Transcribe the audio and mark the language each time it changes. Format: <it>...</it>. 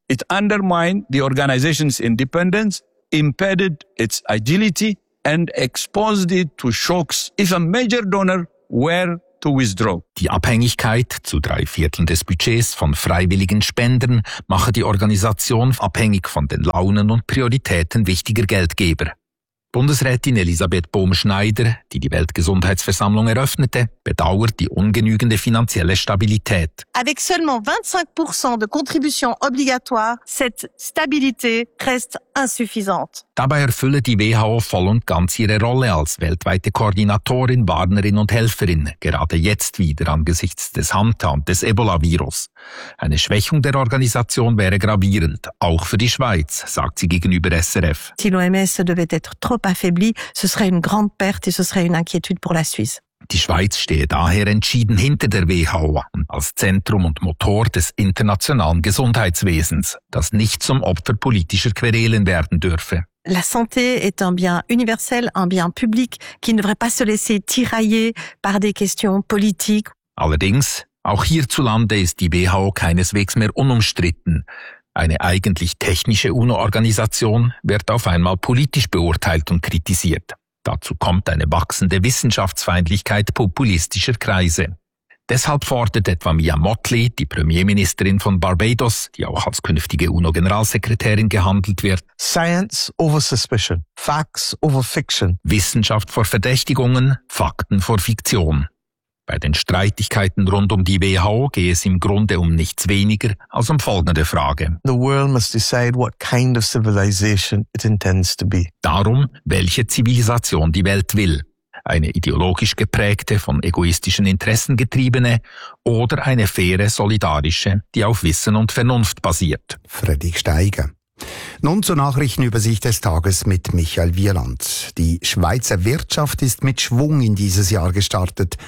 <en>It undermined the organization's independence, impeded its agility and exposed it to shocks if a major donor were to withdraw.</en> <de>Die Abhängigkeit zu 3/4 des Budgets von freiwilligen Spendern mache die Organisation abhängig von den Launen und Prioritäten wichtiger Geldgeber. Bundesrätin Elisabeth Bohm-Schneider, die die Weltgesundheitsversammlung eröffnete, bedauert die ungenügende finanzielle Stabilität.</de> <fr>Avec seulement 25% de contribution obligatoire, cette stabilité reste insuffisante.</fr> <de>Dabei erfülle die WHO voll und ganz ihre Rolle als weltweite Koordinatorin, Warnerin und Helferin, gerade jetzt wieder angesichts des Hanta und des Ebola-Virus. Eine Schwächung der Organisation wäre gravierend, auch für die Schweiz, sagt sie gegenüber SRF.</de> <fr>Si l'OMS devait être trop affaibli, ce serait une grande perte et ce serait une inquiétude pour la Suisse.</fr> <de>Die Schweiz stehe daher entschieden hinter der WHO als Zentrum und Motor des internationalen Gesundheitswesens, das nicht zum Opfer politischer Querelen werden dürfe.</de> <fr>La santé est un bien universel, un bien public, qui ne devrait pas se laisser tirailler par des questions politiques.</fr> <de>Allerdings, auch hierzulande ist die WHO keineswegs mehr unumstritten. Eine eigentlich technische UNO-Organisation wird auf einmal politisch beurteilt und kritisiert. Dazu kommt eine wachsende Wissenschaftsfeindlichkeit populistischer Kreise. Deshalb fordert etwa Mia Mottley, die Premierministerin von Barbados, die auch als künftige UNO-Generalsekretärin gehandelt wird,</de> <en>Science over suspicion, facts over fiction.</en> <de>Wissenschaft vor Verdächtigungen, Fakten vor Fiktion. Bei den Streitigkeiten rund um die WHO gehe es im Grunde um nichts weniger als um folgende Frage.</de> <en>The world must decide what kind of civilization it intends to be.</en> <de>Darum, welche Zivilisation die Welt will. Eine ideologisch geprägte, von egoistischen Interessen getriebene oder eine faire, solidarische, die auf Wissen und Vernunft basiert. Fredrik Steiger. Nun zur Nachrichtenübersicht des Tages mit Michael Wieland. Die Schweizer Wirtschaft ist mit Schwung in dieses Jahr gestartet.</de>